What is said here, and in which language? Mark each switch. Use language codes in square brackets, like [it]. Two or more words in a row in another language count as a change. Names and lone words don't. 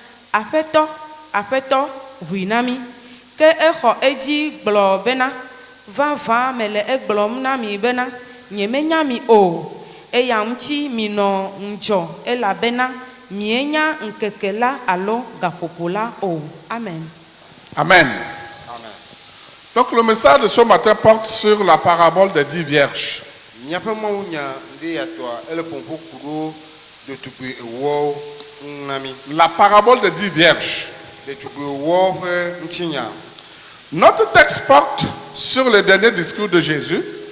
[ee] aƒetɔ ʋuinami ke exɔ edzi gblɔ bena vavã mele egblɔm na mi bena nyemenya mi o eya ŋuti minɔ ŋudzɔ elabena mienya ŋkeke la alo gaƒoƒo la o. [fr] Amen. Amen. Donc le message de ce matin porte sur la parabole des 10 vierges. La parabole des 10 vierges. Notre texte porte sur le dernier discours de Jésus.